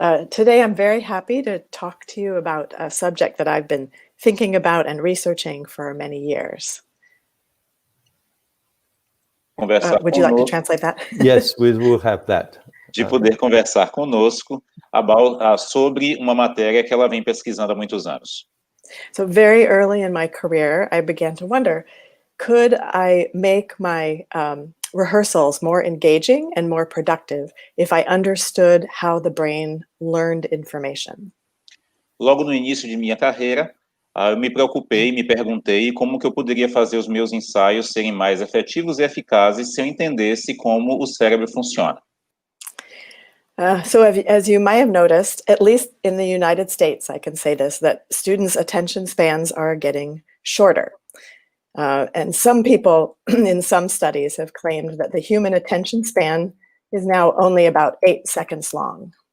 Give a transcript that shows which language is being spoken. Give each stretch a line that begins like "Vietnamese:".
English: Today, I'm very happy to talk to you about a subject that I've been thinking about and researching for many years. Would you like to translate that? Yes, we will have that.
Portuguese: De poder conversar conosco sobre uma matéria que ela vem pesquisando há muitos anos.
English: So very early in my career, I began to wonder, could I make my rehearsals more engaging and more productive if I understood how the brain learned information?
Portuguese: Logo no início de minha carreira, eu me preocupei, me perguntei como que eu poderia fazer os meus ensaios serem mais efetivos e eficazes se eu entendesse como o cérebro funciona.
English: So as you might have noticed, at least in the United States, I can say this, that students' attention spans are getting shorter. And some people in some studies have claimed that the human attention span is now only about 8 seconds long.